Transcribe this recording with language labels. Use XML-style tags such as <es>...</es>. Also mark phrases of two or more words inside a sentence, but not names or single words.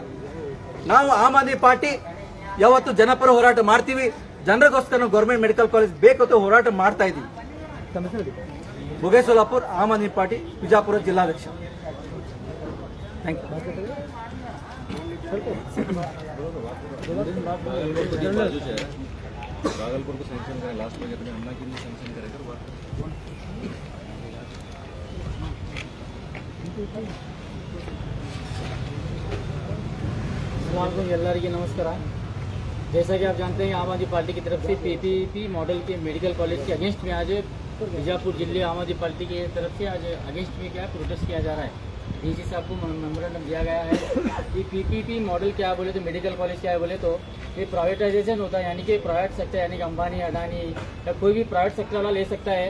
<kn>ನಾವು ಆಮ್ ಆದ್ಮಿ ಪಾರ್ಟಿ ಯಾವತ್ತು ಜನಪರ ಹೋರಾಟ ಮಾಡ್ತೀವಿ. ಜನರಿಗೋಸ್ಕರ</kn> <en>government medical college</en> <kn>ಬೇಕು ಅಂತ ಹೋರಾಟ ಮಾಡ್ತಾ ಇದೀವಿ. ಮುಗೇಶ್ ಸೋಲಾಪುರ್, ಆಮ್ ಆದ್ಮಿ ಪಾರ್ಟಿ, ಬಿಜಾಪುರ ಜಿಲ್ಲಾಧ್ಯಕ್ಷ.</kn> <en>thank you.</en> <hi>भागलपुर को सैंक्शन करें, लास्ट में अपने अन्ना के लिए सैंक्शन करेगा।</hi> <kn>ಎಲ್ಲರಿಗೆ ನಮಸ್ಕಾರ.</kn> <hi>जैसा कि आप जानते हैं आम आदमी पार्टी की तरफ से</hi> <en>PPP model</en> <hi>के</hi> <en>medical college</en> <hi>के अगेंस्ट में आज बीजापुर जिले आम आदमी पार्टी की तरफ से आज अगेंस्ट में क्या प्रोटेस्ट किया जा रहा है. DC साहब को मेमोरेंडम दिया गया है. ये</hi> <en>PPP model</en> <hi>क्या बोले तो</hi> <en>medical college</en> <hi>क्या है बोले तो ये प्राइवेटाइजेशन होता है, यानी कि</hi> <en>private sector</en> <hi>यानी कि अंबानी अडानी या कोई भी</hi> <en>private sector</en> <hi>वाला ले सकता है.</hi>